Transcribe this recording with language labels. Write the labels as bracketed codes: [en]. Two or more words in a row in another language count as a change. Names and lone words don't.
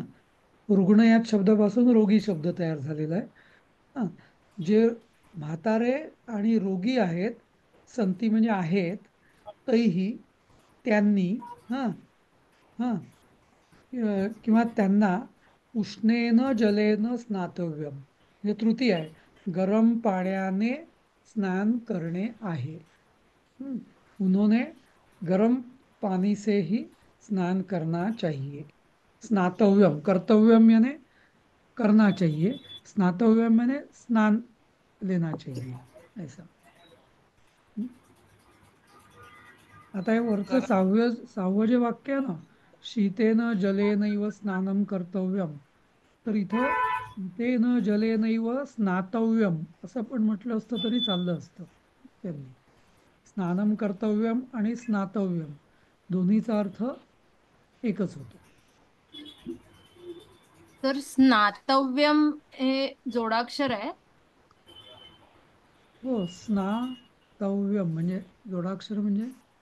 [mr] रुग्ण या शब्दापासून रोगी शब्द तयार झालेला आहे. हं. जे म्हातारे आणि रोगी आहेत, संती म्हणजे आहेत, तैही त्यांनी, हं, हं, किंवा त्यांना [sa] उष्णेन जलेन स्नातव्यम [mr] म्हणजे तृतीय आहे, गरम पाण्याने स्नान करणे आहे. हम्म, [hi] उन्होंने गरम पानी से ही स्नान करना चाहिए. [sa] स्नातव्यम कर्तव्यम [hi] यानी करना चाहिए, स्नातव्यम यानी स्नान लेना चाहिए, ऐसा. हम्म. [mr] आता हे वरचं सहावं जे वाक्य आहे ना, [sa] शीतेन जलेनैव स्नानम कर्तव्यम, [mr] तर इथं [sa] शीतेन जलेनैव स्नातव्यम [mr] असं पण म्हटलं असतं तरी चाललं असतं. त्यांनी [sa] स्नानम कर्तव्यम [mr] आणि स्नातव्यम दोन्हीचा अर्थ एकच होतो. तर स्नातव्यम हे जोडाक्षर आहे. हो, स्नातव्यम म्हणजे जोडाक्षर म्हणजे